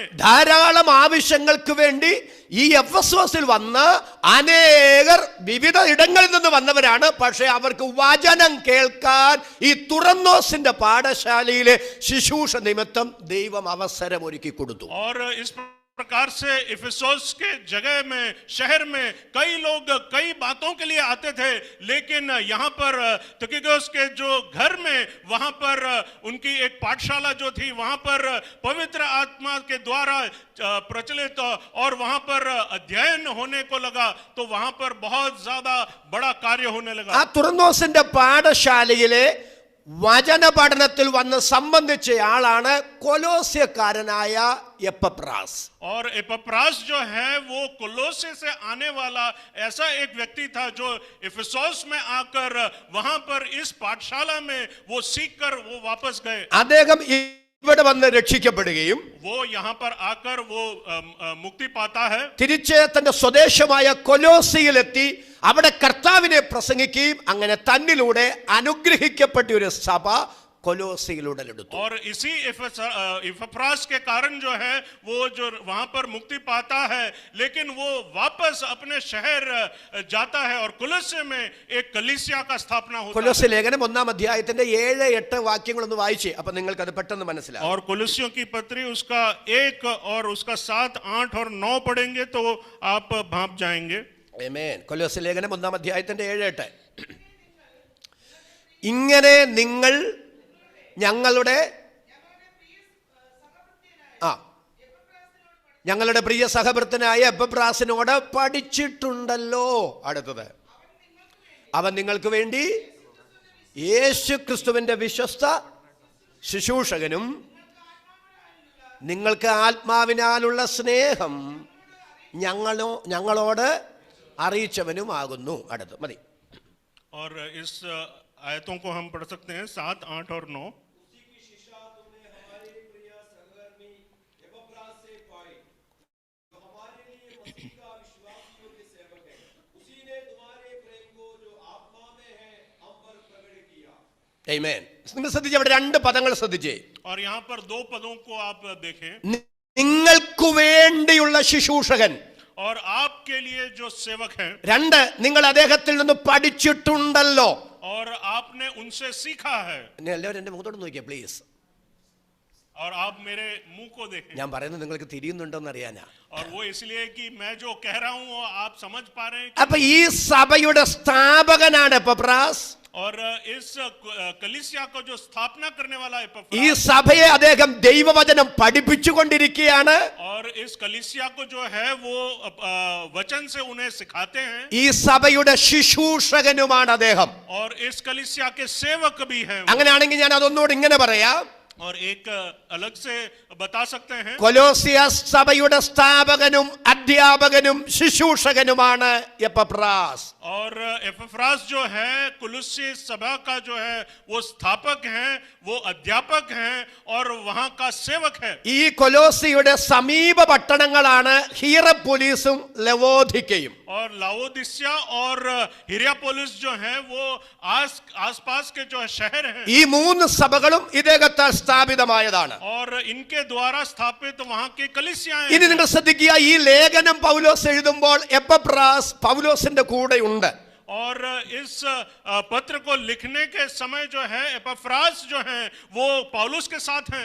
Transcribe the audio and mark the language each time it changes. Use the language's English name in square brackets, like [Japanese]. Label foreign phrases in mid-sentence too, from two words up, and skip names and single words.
[Malayalam] ധാരാളം ആവശ്യങ്ങൾക്ക് വേണ്ടി ഈ എഫെസോസിൽ വന്ന അനേകർ വിവിധ ഇടങ്ങളിൽ നിന്ന് വന്നവരാണ്. പക്ഷേ അവർക്ക് വചനം കേൾക്കാൻ ഈ തുറന്നോസിന്റെ പാഠശാലയിലെ ശുശ്രൂഷ നിമിത്തം ദൈവം അവസരം ഒരുക്കി കൊടുത്തു. [Hindi] और इस प्रकार से इफिसोस के जगह में शहर में कई लोग कई बातों के लिए आते थे, लेकिन यहाँ पर तुकिगोस के जो घर में वहां पर उनकी एक पाठशाला जो थी वहां पर पवित्र आत्मा के द्वारा प्रचलित और वहां पर अध्ययन होने को लगा, तो वहां पर बहुत ज्यादा बड़ा कार्य होने लगा. [Malayalam] ആ തുറന്നോസിന്റെ പാഠശാലയിലെ വചന പഠനത്തിൽ വന്ന് സംബന്ധിച്ച ആളാണ് കൊലോസ്യക്കാരനായ എപ്പഫ്രാസ്. [Hindi] और एपफ्रास जो है वो कोलोसे से आने वाला ऐसा एक व्यक्ति था जो इफिसोस में आकर वहां पर इस पाठशाला में वो सीखकर वो वापस गए. [Malayalam] അദ്ദേഹം ഇവിടെ വന്ന് രക്ഷിക്കപ്പെടുകയും [Hindi] वो यहाँ पर आकर वो मुक्ति पाता है. [Malayalam] തിരിച്ച് തന്റെ സ്വദേശമായ കൊലോസിയിലെത്തി അവിടെ കർത്താവിനെ പ്രസംഗിക്കുകയും അങ്ങനെ തന്നിലൂടെ അനുഗ്രഹിക്കപ്പെട്ട ഒരു സഭ കൊലോസിയിലൂടെ എടുത്തു. [Hindi] और इसी इपफ्रास के कारण जो है वो जो वहां पर मुक्ति पाता है, लेकिन वो वापस अपने शहर जाता है और कुलस्य में एक कलीसिया का स्थापना होता है. [Malayalam] കൊലോസ്യ ലേഖനം 1-ാം അധ്യായത്തിന്റെ 7-8 വാക്യങ്ങളൊന്ന് വായിച്ചേ, അപ്പൊ നിങ്ങൾക്ക് അത് പെട്ടെന്ന് മനസ്സിലാവും. [Hindi] और कुलस्यों की पत्री उसका 1 और उसका 7, 8 और 9 पढ़ेंगे तो आप भाप जाएंगे. [Malayalam] ആമേൻ. കൊലോസ്യ ലേഖനം 1-ാം അധ്യായത്തിന്റെ 7-8. ഇങ്ങനെ നിങ്ങൾ ഞങ്ങളുടെ പ്രിയ സഹഭൃത്തനായ എപ്പഫ്രാസിനോട് പഠിച്ചിട്ടുണ്ടല്ലോ. അടുത്തത്, അവൻ നിങ്ങൾക്ക് വേണ്ടി യേശു ക്രിസ്തുവിന്റെ വിശ്വസ്ത ശുശ്രൂഷകനും നിങ്ങൾക്ക് ആത്മാവിനാലുള്ള സ്നേഹം ഞങ്ങളോട് അറിയിച്ചവനുമാകുന്നു. അടുത്ത് മതി. [Hindi] और इस आयतों को हम पढ़ सकते हैं 7, 8 और 9। उसी की शिक्षा तुमने हमारे प्रिय सहकर्मी एपफ्रास से पाई, जो हमारे लिए मसीह का विश्वासियों के सेवक है। उसी ने तुम्हारे प्रेम को जो आत्मा में है हम पर प्रकट किया। आमेन। [Malayalam] നിങ്ങൾ ശ്രദ്ധിച്ചേ, അവിടെ രണ്ട് പദങ്ങൾ ശ്രദ്ധിച്ചേ. [Hindi] और यहाँ पर 2 पदों को आप देखें, [Malayalam] നിങ്ങൾക്ക് വേണ്ടിയുള്ള ശുശ്രൂഷകൻ, [Hindi] और आपके लिए जो सेवक हैं, [Malayalam] രണ്ട് നിങ്ങൾ അദ്ദേഹത്തിൽ നിന്ന് പഠിച്ചിട്ടുണ്ടല്ലോ. [Hindi] और आपने उनसे सीखा है। [Malayalam] എല്ലാവരും എന്റെ മുഖത്തോട്ട് നോക്കിയേ പ്ലീസ്. [Hindi] और आप मेरे मुंह को देखें। [Malayalam] ഞാൻ പറയുന്നത് നിങ്ങൾക്ക് തിരിയുന്നുണ്ടോന്ന് അറിയാനാ. [Hindi] और वो इसलिए कि मैं जो कह रहा हूँ वो आप समझ पा रहे हैं। [Malayalam] അപ്പൊ ഈ സഭയുടെ സ്ഥാപകനാണ് എപ്പഫ്രാസ്. [Hindi] और इस कलीसिया को जो स्थापना करने वाला है [Malayalam] ഈ സഭയെ അദ്ദേഹം ദൈവവചനം പഠിപ്പിച്ചുകൊണ്ടിരിക്കുകയാണ്. [Hindi] और इस कलीसिया को जो है वो वचन से उन्हें सिखाते हैं. [Malayalam] ഈ സഭയുടെ ശുശ്രൂഷകനുമാണ് അദ്ദേഹം. [Hindi] और इस कलीसिया के सेवक भी हैं. [Malayalam] അങ്ങനെയാണെങ്കിൽ ഞാൻ അതൊന്നുകൂടി ഇങ്ങനെ പറയാം. [Hindi] और एक अलग से बता सकते हैं, [Malayalam] കൊലോസിയസ് സഭയുടെ സ്ഥാപകനും അധ്യാപകനും ശുശ്രൂഷകനുമാണ് എപ്പഫ്രാസ്. [Hindi] और एपफ्रास जो है कुलुस्सी सभा का जो है वो स्थापक हैं, वो अध्यापक हैं और वहां का सेवक है. [Malayalam] ഈ കൊലോസിയുടെ സമീപ പട്ടണങ്ങളാണ് ഹിയറപ്പൊലിസും ലവോദിക്കയും. [Hindi] और लाओदिसिया और हिरापोलिस जो है वो आसपास के जो शहर हैं. [Malayalam] ഈ മൂന്ന് സഭകളും ഇദ്ദേഹത്താൽ സ്ഥാപിതമായതാണ്. [Hindi] और इनके द्वारा स्थापित वहां के कलीसियाएं [Malayalam] ഇനി നിങ്ങൾ ശ്രദ്ധിക്കുക, ഈ ലേഖനം പൗലോസ് എഴുതുമ്പോൾ എപ്പഫ്രാസ് പൗലോസിന്റെ കൂടെ ഉണ്ട്. [Hindi] और इस पत्र को लिखने के समय जो है एपफ्रास जो है वो पौलुस के साथ हैं.